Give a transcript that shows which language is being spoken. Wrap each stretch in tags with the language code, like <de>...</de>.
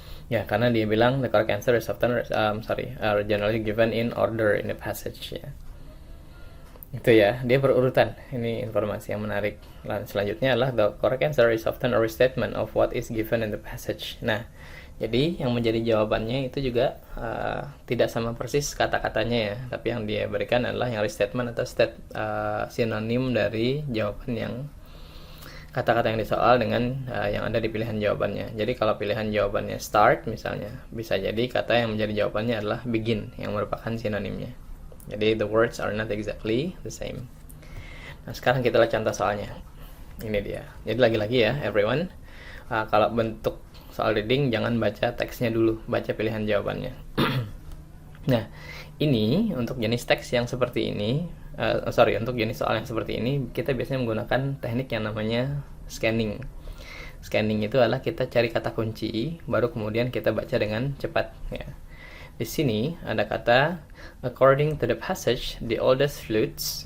<id>Ya, karena dia bilang</id> <en>the correct answer is often generally given in order in the passage ya.</en> <id>Itu ya, dia berurutan. Ini informasi yang menarik. Selanjutnya adalah</id> <en>the correct answer is often a restatement of what is given in the passage.</en> <id>Nah, jadi yang menjadi jawabannya itu juga tidak sama persis kata-katanya ya, tapi yang dia berikan adalah yang restatement atau sinonim dari jawaban yang kata-kata yang disoal dengan yang ada di pilihan jawabannya. Jadi kalau pilihan jawabannya start misalnya, bisa jadi kata yang menjadi jawabannya adalah begin yang merupakan sinonimnya. Jadi</id> <en>the words are not exactly the same.</en> <id>Nah, sekarang kita lihat contoh soalnya. Ini dia. Jadi lagi-lagi ya, everyone. Kalau bentuk soal reading, jangan baca teksnya dulu, baca pilihan jawabannya. Nah, ini untuk jenis teks yang seperti ini, untuk jenis soal yang seperti ini, kita biasanya menggunakan teknik yang namanya scanning. Scanning itu adalah kita cari kata kunci, baru kemudian kita baca dengan cepat. Ya. Di sini ada kata</id> <en>according to the passage, the oldest flutes.</en>